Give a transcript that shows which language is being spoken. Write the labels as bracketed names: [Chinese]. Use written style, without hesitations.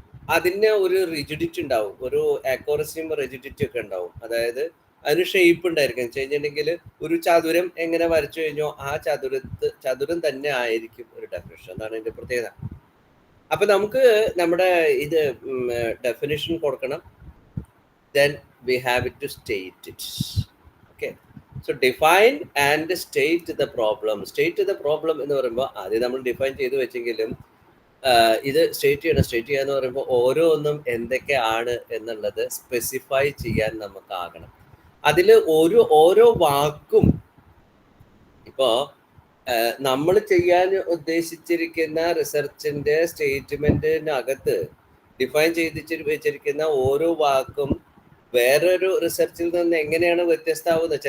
[Malayalam] അതിന് ഒരു റിജിഡിറ്റി ഉണ്ടാവും, ഒരു ആക്യുറസിയും റിജിഡിറ്റി ഒക്കെ ഉണ്ടാവും. അതായത് അതിന് ഷേപ്പ് ഉണ്ടായിരിക്കും. കഴിഞ്ഞിട്ടുണ്ടെങ്കിൽ ഒരു ചതുരം എങ്ങനെ വരച്ചു കഴിഞ്ഞോ ആ ചതുരം തന്നെ ആയിരിക്കും ഒരു ഡെഫിനിഷൻ. അതാണ് ഇതിന്റെ പ്രത്യേകത. അപ്പൊ നമുക്ക് നമ്മുടെ ഇത് ഡെഫിനിഷൻ കൊടുക്കണം. [English] then we have it to state it. Okay, so define and state the problem. State the problem [Malayalam] എന്ന് പറയുമ്പോൾ ആദ്യം നമ്മൾ ഡിഫൈൻ ചെയ്ത് വെച്ചെങ്കിലും ഇത് സ്റ്റേറ്റ് ചെയ്യാന്ന് പറയുമ്പോൾ ഓരോന്നും എന്തൊക്കെയാണ് എന്നുള്ളത് സ്പെസിഫൈ ചെയ്യാൻ നമുക്കാകണം. അതിൽ ഓരോ വാക്കും ഇപ്പോ നമ്മൾ ചെയ്യാൻ ഉദ്ദേശിച്ചിരിക്കുന്ന റിസർച്ചിന്റെ സ്റ്റേറ്റ്മെന്റിനകത്ത് ഡിഫൈൻ ചെയ്ത് വെച്ചിരിക്കുന്ന ഓരോ വാക്കും വേറൊരു റിസർച്ചിൽ നിന്ന് എങ്ങനെയാണ് വ്യത്യസ്തമാവുന്നത്?